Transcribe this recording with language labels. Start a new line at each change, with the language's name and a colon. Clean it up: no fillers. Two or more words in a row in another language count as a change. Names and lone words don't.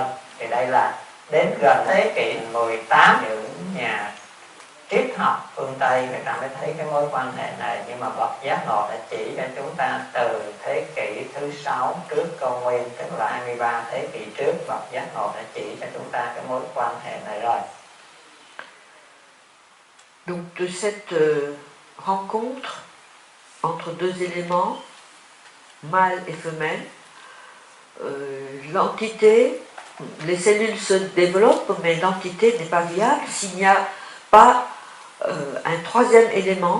Vietnamese: Thì đây là đến gần thế kỷ 18 những nhà triết học phương Tây người ta mới thấy cái mối quan hệ này, nhưng mà bậc giác ngộ đã chỉ cho chúng ta từ thế kỷ thứ 6 trước công nguyên, tức là 23 thế kỷ trước, bậc giác ngộ đã chỉ cho chúng ta cái mối quan hệ này rồi.
French: Donc de cette rencontre entre deux éléments, mâle et femelle, l'entité, les cellules se développent, mais l'entité n'est pas viable s'il n'y a pas un troisième élément.